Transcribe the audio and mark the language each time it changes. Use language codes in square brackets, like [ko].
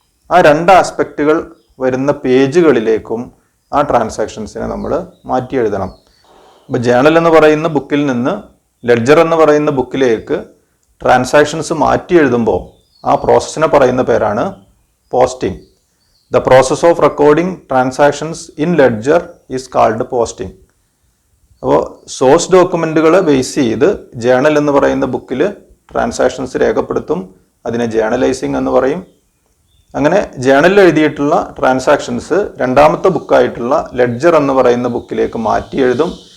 [ml] ആ രണ്ട് ആസ്പെക്റ്റുകൾ വരുന്ന പേജുകളിലേക്കും ആ ട്രാൻസാക്ഷൻസിനെ നമ്മൾ മാറ്റി എഴുതണം. അപ്പോൾ ജേണൽ എന്ന് പറയുന്ന ബുക്കിൽ നിന്ന് ലെഡ്ജർ എന്ന് പറയുന്ന ബുക്കിലേക്ക് ട്രാൻസാക്ഷൻസ് മാറ്റി എഴുതുമ്പോൾ ആ പ്രോസസ്സിനെ പറയുന്ന പേരാണ് posting. [en] The process of recording transactions in ledger is called posting. [ml] അപ്പോൾ സോഴ്സ് ഡോക്യുമെൻറ്റുകളെ ബേസ് ചെയ്ത് ജേണൽ എന്ന് പറയുന്ന ബുക്കിൽ ട്രാൻസാക്ഷൻസ് രേഖപ്പെടുത്തും. അതിനെ ജേണലൈസിങ് എന്ന് പറയും. അങ്ങനെ ജേണലിൽ എഴുതിയിട്ടുള്ള ട്രാൻസാക്ഷൻസ് രണ്ടാമത്തെ ബുക്കായിട്ടുള്ള ലെഡ്ജർ എന്ന് പറയുന്ന ബുക്കിലേക്ക് മാറ്റി എഴുതും.